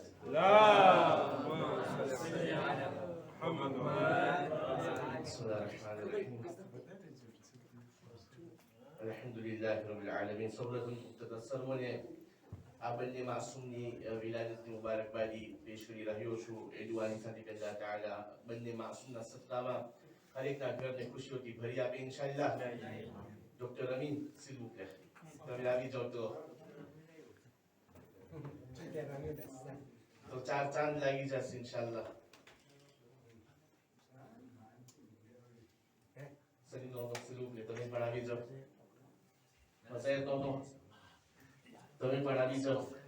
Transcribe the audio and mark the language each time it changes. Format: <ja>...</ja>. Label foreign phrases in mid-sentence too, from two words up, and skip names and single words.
<ar>اللهم صل على محمد بسم الله الرحمن الرحيم الحمد لله رب العالمين صبرة مقتدى</ar> <gu>મને આ બંને માસૂમની વિલાદતની મુબારકબાદી પેશ કરી રહ્યો છું એ દુઆની સાથે કે અલ્લાહ તાઆલા બંને માસૂમના સદકામાં હરેકના ઘરને ખુશીઓથી ભરી આપે ઇન્શાઅલ્લાહ ડોક્ટર અમીન</gu> <fr>s'il vous plaît</fr> <gu>તમે આવી જાઓ તો ચાર ચાંદ લાગી જશે ઇન્શાઅલ્લાહ સરી નો</gu> <fr>s'il vous plaît</fr> <gu>તમે પણ આવી જાઓ મસાય તો તમે પણ આવી જાઓ</gu>